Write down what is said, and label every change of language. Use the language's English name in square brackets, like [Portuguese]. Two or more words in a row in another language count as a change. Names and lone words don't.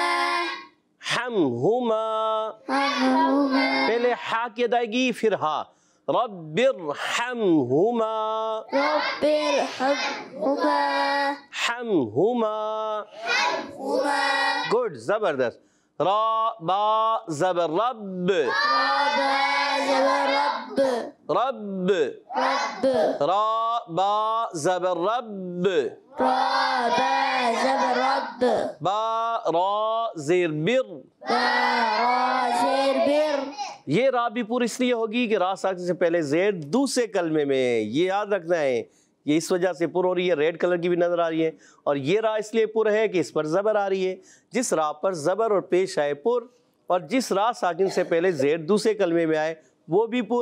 [Arabic] حمہما. ارحمہما. [Urdu] پہلے ہا کی ادائیگی پھر ہا. [Arabic] رب ارحمہما. رب ارحمہما. حمہما. حمہما. [Urdu] گڈ، زبردست. را با زبر رب. رب زبر رب. رب. رب. را با زبر رب. رب زبر رب. با را زیر بر. را زیر بر. یہ را بھی پور اس لیے ہوگی کہ را ساکن سے پہلے زیر دوسرے کلمے میں، یہ یاد رکھنا ہے. یہ اس وجہ سے پر ہو رہی ہے، ریڈ کلر کی بھی نظر آ رہی ہے. اور یہ را اس لیے پر ہے کہ اس پر زبر آ رہی ہے. جس را پر زبر اور پیش آئے پر، اور جس را ساکن سے پہلے زیر دوسرے کلمے میں آئے وہ بھی پر.